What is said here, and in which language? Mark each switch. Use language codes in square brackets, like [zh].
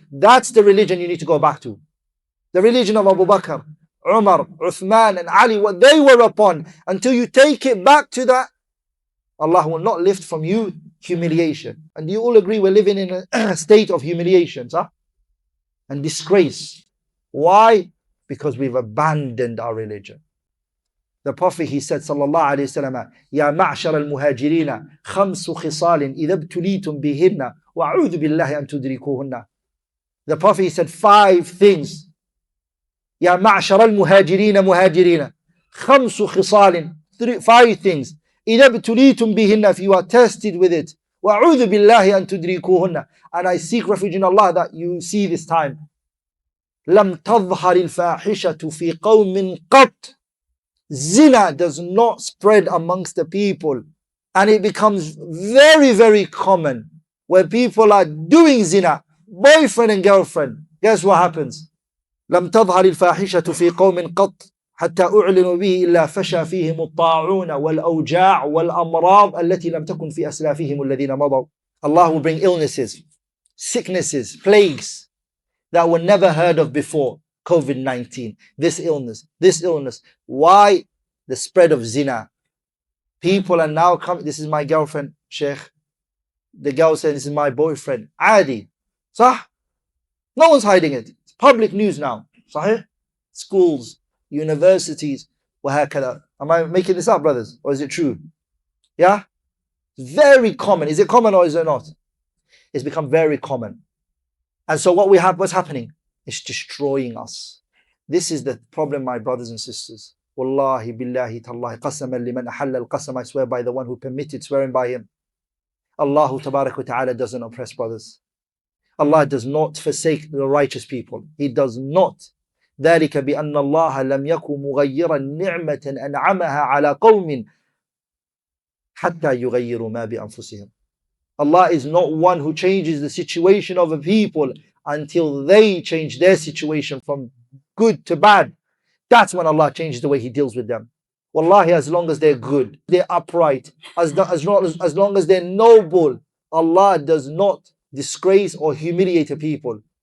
[en] That's the religion you need to go back to. The religion of Abu Bakr, Umar, Uthman and Ali, what they were upon. Until you take it back to that, Allah will not lift from you humiliation. And you all agree we're living in a state of humiliation, and disgrace. Why? Because we've abandoned our religion. The Prophet, he said, sallallahu alayhi wasallam, [ar] يا معشر المهاجرين خمس خصال إذا ابتليتم بهن وأعوذ بالله أن تدركوهن. [en] The Prophet, he said 5 things. [ar] يا معشر المهاجرين مهاجرين خمس خصال, [en] 5 things. [ar] إذا ابتليتم بهن, [en] if you are tested with it, [ar] وأعوذ بالله أن تدركوهن, [en] and I seek refuge in Allah that you see this time. [ar] لم تظهر الفاحشة في قوم قط. [en] Zina does not spread amongst the people, and it becomes very, very common where people are doing zina, boyfriend and girlfriend. Guess what happens? [ar] لم تظهر الفاحشة في قوم قط حتى أعلنوا به إلا فشى فيهم الطاعون والأوجاع والأمراض التي لم تكن في أسلافهم الذين مضوا. [en] Allah will bring illnesses, sicknesses, plagues that were never heard of before. COVID-19, this illness. Why? The spread of zina. People are now coming, this is my girlfriend, Sheikh. The girl said, this is my boyfriend. Adi. Sah? No one's hiding it. It's public news now. Sahih? Schools, universities, [ar] وهكذا. [en] Am I making this up, brothers? Or is it true? Yeah? Very common. Is it common or is it not? It's become very common. And so what's happening? It's destroying us. This is the problem, my brothers and sisters. [ar] Wallahi billahi tallahi qasaman liman ahalla al-qasam, [en] I swear by the one who permitted swearing by him. Allahu tabarak wa ta'ala doesn't oppress, brothers. Allah does not forsake the righteous people. He does not. [ar] ذلك بأن الله لم يكن مغيرا نعمة أنعمها على قوم حتى يغيروا ما بأنفسهم. [en] Allah is not one who changes the situation of a people until they change their situation from good to bad. That's when Allah changes the way He deals with them. Wallahi, as long as they're good, they're upright, as long as they're noble, Allah does not disgrace or humiliate a people.